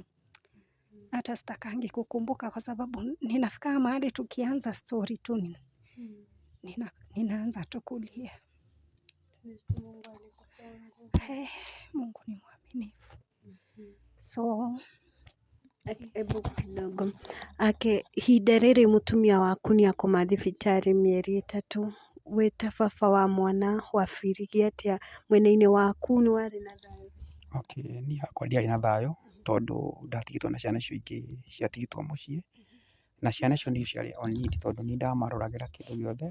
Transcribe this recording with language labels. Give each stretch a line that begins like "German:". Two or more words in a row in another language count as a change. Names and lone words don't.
Swahili: Hata sitakangi kukumbuka kwa sababu ninafika mahali tukianza story tu ninaanza tu kulia. Mungu ni mwaminifu.
English: So
Swahili: Ebu kidogo.
Kikuyu: Ihinda rĩrĩ mũtumia waku nĩakoma thibitarĩ mĩeri 3. Wĩta baba wa mwana wabiririe atĩa mwena-inĩ waku nĩ warĩ na thayũ? Okay, niĩ hakwa ndiarĩ na thayũ tondũ ndatigĩtwo na ciana icio ingĩ ciatigĩtwo mũciĩ, na ciana icio nĩ ciarĩ o need tondũ niĩ ndamaroragĩra kĩndũ gĩothe.